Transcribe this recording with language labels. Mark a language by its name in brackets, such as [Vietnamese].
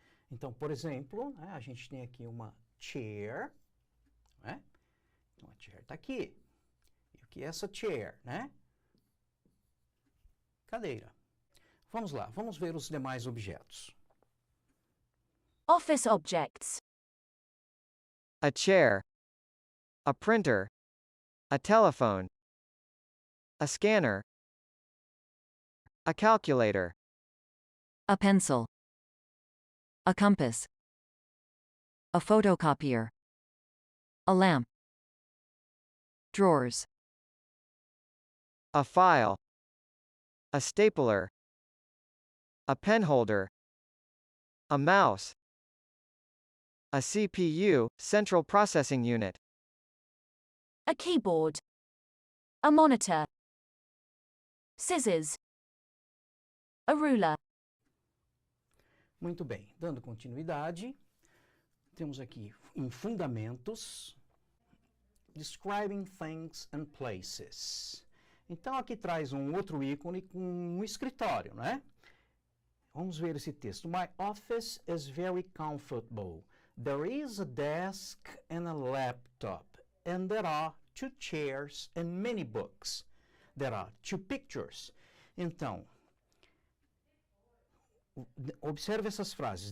[Portuguese] Então, por exemplo, a gente tem aqui uma chair, né? Então a chair está aqui. E o que é essa chair, né? Cadeira. Vamos lá, vamos ver os demais objetos. [English] Office objects. A chair, a printer, a telephone, a scanner, a calculator, A pencil. A compass. A photocopier. A lamp. Drawers. a file, a stapler, a pen holder, a mouse, a CPU, central processing unit, A keyboard. A monitor. Scissors. A ruler. [Portuguese] Muito bem, dando continuidade, temos aqui em fundamentos, [English] describing things and places. [Portuguese] Então aqui traz um outro ícone com um escritório, né? Vamos ver esse texto. [English] My office is very comfortable. There is a desk and a laptop, and there are 2 chairs and many books. There are 2 pictures. [Portuguese] Então, observe essas frases.